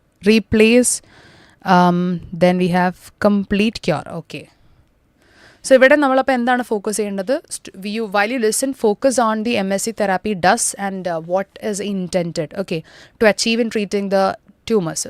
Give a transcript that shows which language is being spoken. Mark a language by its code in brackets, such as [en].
[en] Replace, then we have complete cure. Okay. [ml] So ഇവിടെ നമ്മളപ്പോൾ എന്താണ് ഫോക്കസ് ചെയ്യേണ്ടത്? [en] While you listen, focus on the MSc therapy does and what is intended, okay, to achieve in treating the tumors.